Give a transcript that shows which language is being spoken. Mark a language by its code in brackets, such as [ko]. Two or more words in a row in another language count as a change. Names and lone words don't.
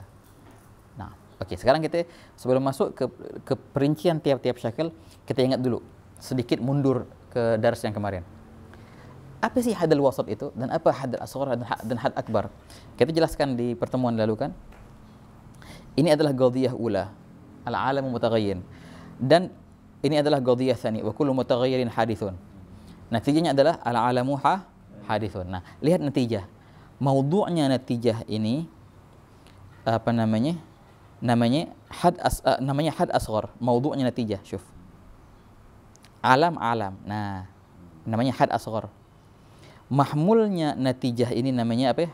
[id] Nah, oke, sekarang kita sebelum masuk ke perincian tiap-tiap syakal, kita ingat dulu sedikit mundur ke dars yang kemarin. Apa sih [ar] الحد الأوسط [id] itu dan apa [ar] الحد الأصغر [id] dan [ar] حد أكبر? [id] Kita jelaskan di pertemuan lalu kan. Ini adalah [ar] قضية أولى، العالم متغير. [id] Dan ini adalah [ar] قضية ثاني، وكل متغير حادث. Natijanya adalah العالم حادث. [id] Nah, lihat natijah. Maudhu'nya natijah ini apa namanya? Namanya [ar] حد أصغر. [id] Maudhu'nya natijah, syuf. Alam. Nah, namanya [ar] حد أصغر. [id] Mahmulnya natijah ini namanya apa?